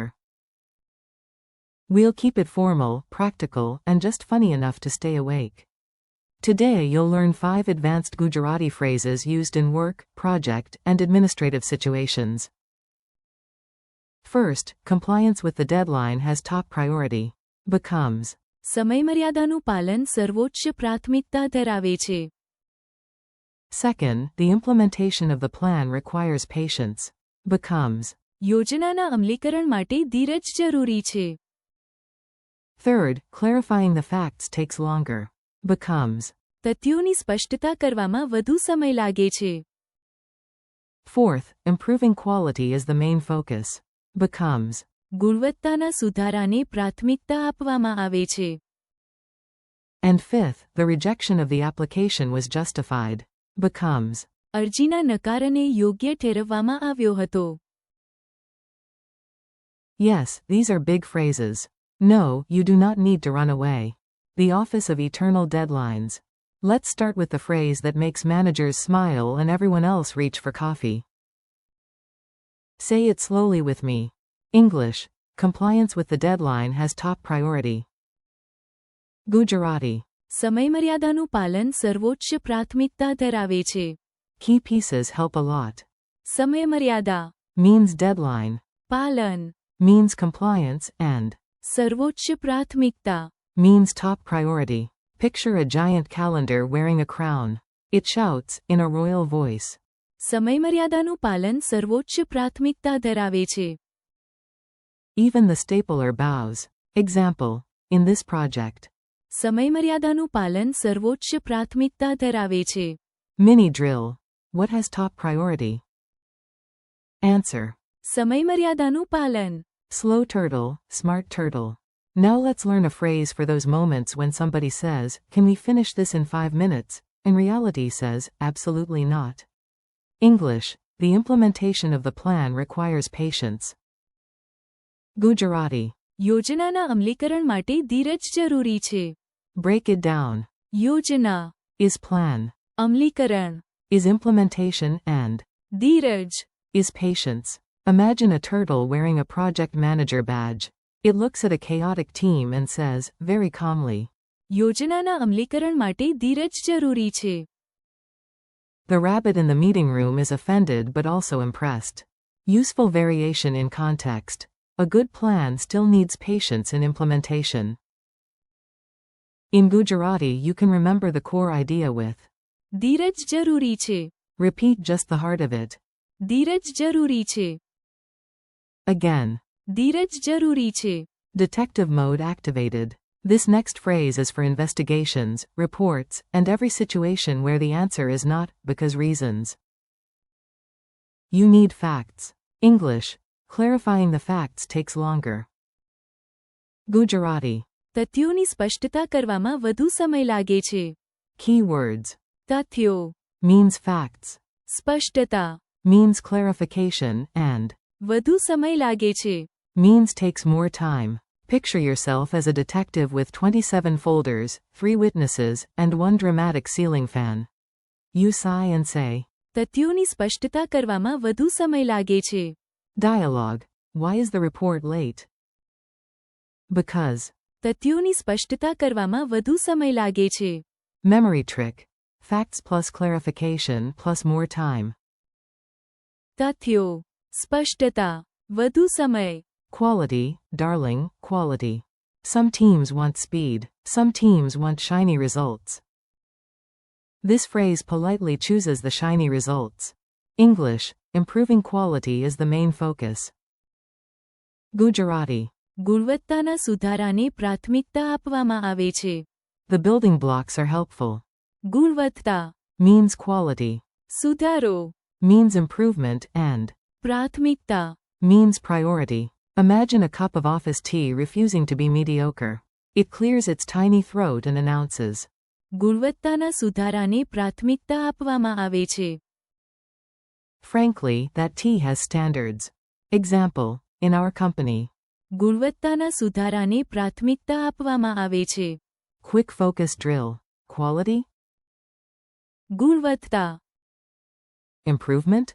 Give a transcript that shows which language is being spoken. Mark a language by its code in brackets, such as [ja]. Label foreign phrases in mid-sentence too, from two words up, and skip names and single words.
[en] We'll keep it formal, practical, and just funny enough to stay awake. Today you'll learn 5 advanced Gujarati phrases used in work, project, and administrative situations. First, compliance with the deadline has top priority. Becomes [gu] સમયમર્યાદાનું પાલન સર્વોચ્ચ પ્રાથમિકતા ધરાવે છે. [en] Second, the implementation of the plan requires patience. Becomes [gu] યોજનાના અમલીકરણ માટે ધીરજ જરૂરી છે. [en] Third, clarifying the facts takes longer. Becomes [gu] તથ્યોની સ્પષ્ટતા કરવામાં વધુ સમય લાગે છે. [en] Fourth, improving quality is the main focus. Becomes [gu] ગુણવત્તાના સુધારાને પ્રાથમિકતા આપવામાં આવે છે. [en] And fifth, the rejection of the application was justified. Becomes [gu] અરજીના નકારને યોગ્ય ઠેરવવામાં આવ્યો હતો. [en] Yes, these are big phrases. No, you do not need to run away. The office of eternal deadlines. Let's start with the phrase that makes managers smile and everyone else reach for coffee. Say it slowly with me. English. Compliance with the deadline has top priority. Gujarati. [gu] સમયમર્યાદાનું પાલન સર્વોચ્ચ પ્રાથમિકતા ધરાવે છે. [en] Key pieces help a lot. [gu] સમયમર્યાદા [en] Means deadline. [gu] પાલન [en] Means compliance and [gu] સર્વોચ્ચ પ્રાથમિકતા [en] means top priority. Picture a giant calendar wearing a crown. It shouts, in a royal voice. [gu] સમયમર્યાદાનું પાલન સર્વોચ્ચ પ્રાથમિકતા ધરાવે છે. [en] Even the stapler bows. Example. In this project. [gu] સમયમર્યાદાનું પાલન સર્વોચ્ચ પ્રાથમિકતા ધરાવે છે. [en] Mini drill. What has top priority? Answer. [gu] સમયમર્યાદાનું પાલન. [en] Slow turtle, smart turtle. Now let's learn a phrase for those moments when somebody says, "Can we finish this in 5 minutes?" In reality says, "Absolutely not." English. The implementation of the plan requires patience. Gujarati. [gu] યોજનાના અમલીકરણ માટે ધીરજ જરૂરી છે. [en] Break it down. [gu] યોજના [en] Is plan. [gu] અમલીકરણ [en] Is implementation and [gu] ધીરજ [en] is patience. Imagine a turtle wearing a project manager badge. It looks at a chaotic team and says, very calmly, [gu] યોજનાના અમલીકરણ માટે ધીરજ જરૂરી છે. [en] The rabbit in the meeting room is offended but also impressed. Useful variation in context. A good plan still needs patience in implementation. In Gujarati you can remember the core idea with [gu] ધીરજ જરૂરી છે. [en] repeat just the heart of it. [gu] ધીરજ જરૂરી છે. [en] Again. [gu] ધીરજ જરૂરી છે. [en] Detective mode activated. This next phrase is for investigations, reports, and every situation where the answer is not, because reasons. You need facts. English. Clarifying the facts takes longer. Gujarati. [gu] તથ્યોની સ્પષ્ટતા કરવામાં વધુ સમય લાગે છે. [en] Keywords. [gu] તથ્યો [en] Means facts. [gu] સ્પષ્ટતા [en] Means clarification and [gu] વધુ સમય લાગે છે. [en] means takes more time. Picture yourself as a detective with 27 folders, 3 witnesses, and 1 dramatic ceiling fan. You sigh and say, [gu] તથ્યોની સ્પષ્ટતા કરવામાં વધુ સમય લાગે છે. [en] Dialogue. Why is the report late? Because. [gu] તથ્યોની સ્પષ્ટતા કરવામાં વધુ સમય લાગે છે. [en] Memory trick. Facts plus clarification plus more time. [gu] તથ્યો સ્પષ્ટતા વધુ સમય. [en] Quality, darling, quality. Some teams want speed, some teams want shiny results. This phrase politely chooses the shiny results. English. Improving quality is the main focus. Gujarati. [gu] ગુણવત્તાના સુધારાને પ્રાથમિકતા આપવામાં આવે છે. [en] The building blocks are helpful. [gu] ગુણવત્તા [en] Means quality. [gu] સુધારો [en] Means improvement and [gu] પ્રાથમિકતા [en] means priority. Imagine a cup of office tea refusing to be mediocre. It clears its tiny throat and announces, [gu] ગુણવત્તાના સુધારાને પ્રાથમિકતા આપવામાં આવે છે. [en] frankly, that tea has standards. Example, in our company. [gu] ગુણવત્તાના સુધારાને પ્રાથમિકતા આપવામાં આવે છે. [en] Quick focus drill. Quality? [gu] ગુણવત્તા. [en] Improvement?